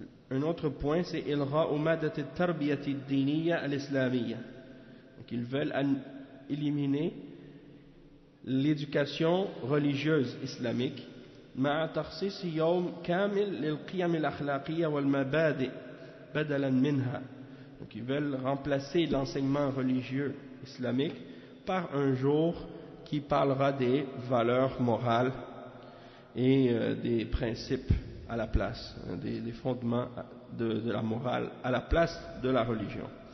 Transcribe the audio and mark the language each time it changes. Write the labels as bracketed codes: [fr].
[fr] Un autre point, c'est [ar] إلغاء مادة التربية الدينية الإسلامية. [fr] Donc, ils veulent éliminer l'éducation religieuse islamique. [ar] مع تخصيص يوم كامل للقيم الأخلاقية والمبادئ بدلا منها. [fr] Donc, ils veulent remplacer l'enseignement religieux islamique par un jour qui parlera des valeurs morales et des principes à la place, des fondements de la morale à la place de la religion.